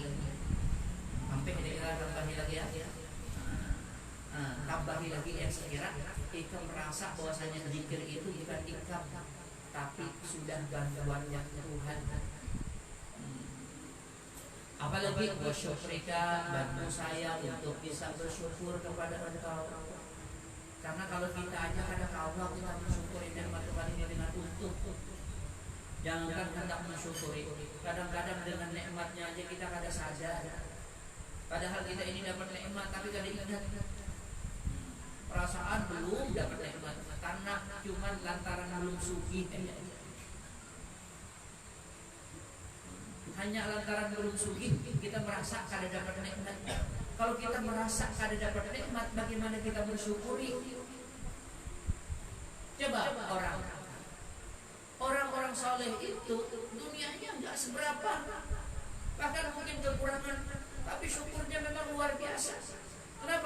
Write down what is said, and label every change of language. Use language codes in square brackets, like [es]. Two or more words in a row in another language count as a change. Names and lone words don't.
[bjn] Sampai kira-kira tambahi lagi ya. Tambahi lagi yang sekira kita merasa bahwasanya zikir itu bukan ikam, tapi sudah bantuannya Tuhan. [id] Apalagi bersyukrika, bantu saya untuk bisa bersyukur kepada Engkau. Karena kalau kita aja ada Allah, kita mensyukuri nikmat Tuhan ini dengan utuh. [bjn] Jangankan hendak mensyukuri, kadang-kadang dengan nikmatnya aja kita kada sadar. Padahal kita ini dapat nikmat, tapi kada ingat. Perasaan belum dapat nikmat, karena cuma lantaran belum sugih. Hanya lantaran belum sugih kita merasa kada dapat nikmat. Kalau kita merasa kada dapat nikmat, bagaimana kita bersyukuri? [id] Coba orang-orang soleh itu dunianya enggak seberapa, bahkan mungkin kekurangan, tapi syukurnya memang luar biasa. Kenapa?